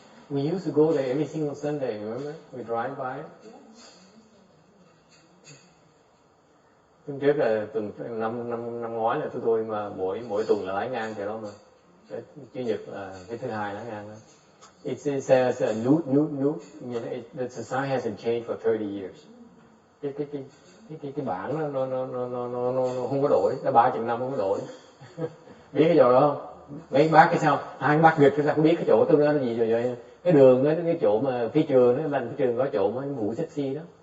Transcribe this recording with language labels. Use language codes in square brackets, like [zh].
[en] We used to go there every single Sunday, remember? We drive by it. [vi] Tuần trước là năm ngoái là tôi mà mỗi tuần là lái ngang chỗ đó mà. Chủ nhật là cái thứ hai lái ngang đó. [en] It says nude. The society hasn't changed for 30 years. [vi] Cái bảng nó không có đổi, đã 30 năm không có đổi. Biết cái chỗ đó không? Mấy bác cái sao? Hai bác Việt chúng ta có biết cái chỗ tôi nói là gì rồi vậy? Cái đường đó, cái chỗ mà phía trường đó, cái trường có chỗ mà ngủ sexy đó.